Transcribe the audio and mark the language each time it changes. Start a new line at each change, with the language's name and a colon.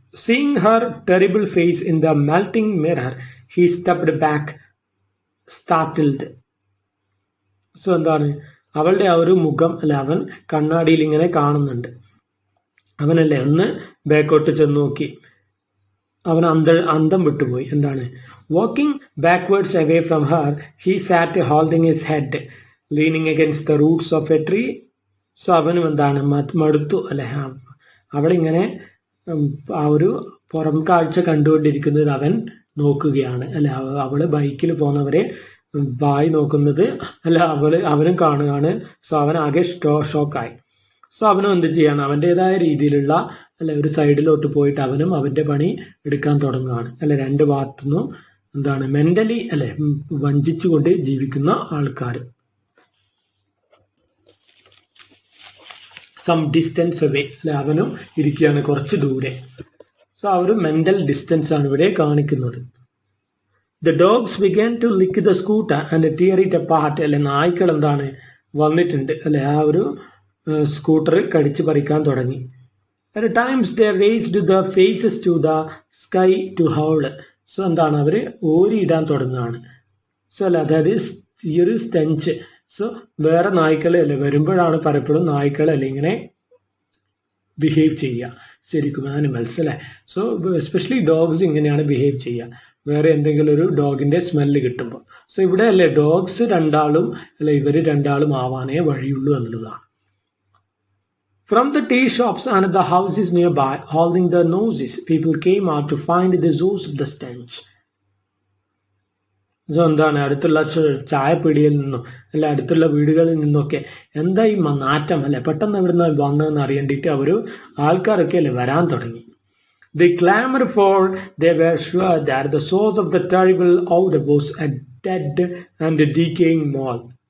English: Seeing her terrible face in the melting mirror he stepped back startled.
Malayalam: So എന്താണ് അവളുടെ ആ ഒരു മുഖം അല്ലെ അവൻ കണ്ണാടിയിൽ ഇങ്ങനെ കാണുന്നുണ്ട്. അവനല്ലേ ഒന്ന് ബാക്കോട്ട് ചെന്ന് നോക്കി, അവൻ അന്തം വിട്ടുപോയി. എന്താണ്
English: walking backwards away from her, he sat holding his head, leaning against the roots of a tree.
Malayalam: So അവനും എന്താണ് മടുത്തു അല്ലെ അവളിങ്ങനെ ആ ഒരു പുറം കാഴ്ച കണ്ടുകൊണ്ടിരിക്കുന്നത് അവൻ നോക്കുകയാണ് അല്ലെ. അവള് ബൈക്കിൽ പോകുന്നവരെ ബായി നോക്കുന്നത് അല്ല അവനും കാണുകയാണ്. സോ അവൻ ആകെ ഷോക്കായി. സോ അവനും എന്ത് ചെയ്യാണ് അവൻ്റെതായ രീതിയിലുള്ള അല്ലെ ഒരു സൈഡിലോട്ട് പോയിട്ട് അവനും അവന്റെ പണി എടുക്കാൻ തുടങ്ങുകയാണ് അല്ലെ. രണ്ട് ഭാഗത്തുനിന്നും എന്താണ് മെന്റലി അല്ലെ വഞ്ചിച്ചുകൊണ്ട് ജീവിക്കുന്ന ആൾക്കാർ.
English: some distance away
Malayalam: അല്ലെ അവനും ഇരിക്കുകയാണ് കുറച്ച് ദൂരെ. സോ ആ ഒരു മെന്റൽ ഡിസ്റ്റൻസ് ആണ് ഇവിടെ കാണിക്കുന്നത്.
English: The dogs began to lick the scooter and tear it apart.
Malayalam: അല്ലെ നായ്ക്കൾ എന്താണ് വന്നിട്ടുണ്ട് അല്ലെ ആ ഒരു സ്കൂട്ടർ കടിച്ചു പറിക്കാൻ തുടങ്ങി.
English: At times they raised their faces to the sky to howl.
Malayalam: So എന്താണ് അവര് ഓരിയിടാൻ തുടങ്ങുകയാണ്. സോ അല്ല അതായത് ഈ ഒരു സ്റ്റെഞ്ച്. സോ വേറെ നായ്ക്കളെ അല്ലെ വരുമ്പോഴാണ് പലപ്പോഴും നായ്ക്കൾ അല്ലെ ഇങ്ങനെ ബിഹേവ് ചെയ്യുക ശരിക്കും ആനിമൽസ് അല്ലെ. സോ എസ്പെഷ്യലി ഡോഗ്സ് ഇങ്ങനെയാണ് ബിഹേവ് ചെയ്യുക വേറെ എന്തെങ്കിലും ഒരു ഡോഗിന്റെ സ്മെല്ല് കിട്ടുമ്പോൾ. സോ ഇവിടെ അല്ലെ ഡോഗ്സ് രണ്ടാളും അല്ലെ ഇവര് രണ്ടാളും ആവാനേ വഴിയുള്ളൂ എന്നുള്ളതാണ്.
English: From the tea shops and the houses nearby, holding their noses, people came out to find the source of the stench.
Malayalam: So എന്താണ് അടുത്തുള്ള ചായപ്പീടിയിൽ നിന്നും അല്ല അടുത്തുള്ള വീടുകളിൽ നിന്നൊക്കെ എന്താ ഈ നാറ്റം അല്ലെ പെട്ടെന്ന് ഇവിടുന്ന് വന്നതെന്ന് അറിയേണ്ടിയിട്ട് ആൾക്കാരൊക്കെ അല്ലെ വരാൻ തുടങ്ങി.
English: They clamored for they were sure that the source of the terrible odor was a dead and decaying mole.